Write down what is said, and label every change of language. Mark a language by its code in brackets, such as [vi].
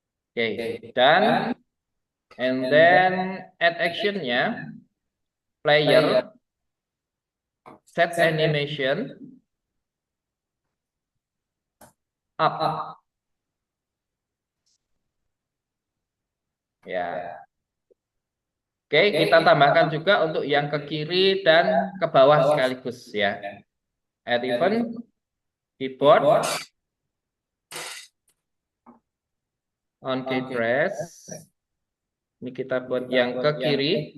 [en] Oke, dan and then add actionnya player set animation up ya. [id] Oke, kita tambahkan juga untuk yang ke kiri dan ke bawah sekaligus ya. [en] Add event keyboard on key press. [id] Ini kita buat yang ke kiri.